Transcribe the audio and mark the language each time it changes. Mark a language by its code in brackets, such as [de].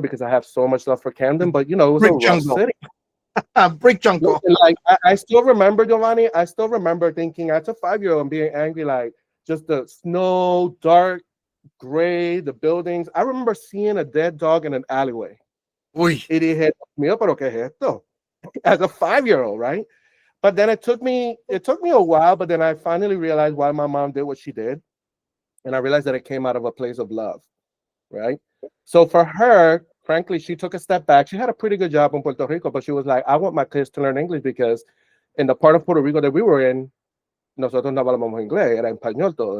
[en] Because I have so much love for Camden, but it was a Brick rough jungle. city. Brick jungle. Listen, like I still remember, Giovanni. I still remember thinking as a 5 year old and being angry, like just the snow, dark, gray, the buildings. I remember seeing a dead dog in an alleyway. Uy. [es] It dije, mío, pero qué es esto? [en] As a 5 year old, right? But then it took me a while, but then I finally realized why my mom did what she did. And I realized that it came out of a place of love, right? So for her, frankly, she took a step back. She had a pretty good job in Puerto Rico, but she was like, I want my kids to learn English because in the part of Puerto Rico that we were in, [es] nosotros no hablamos inglés, era español todo.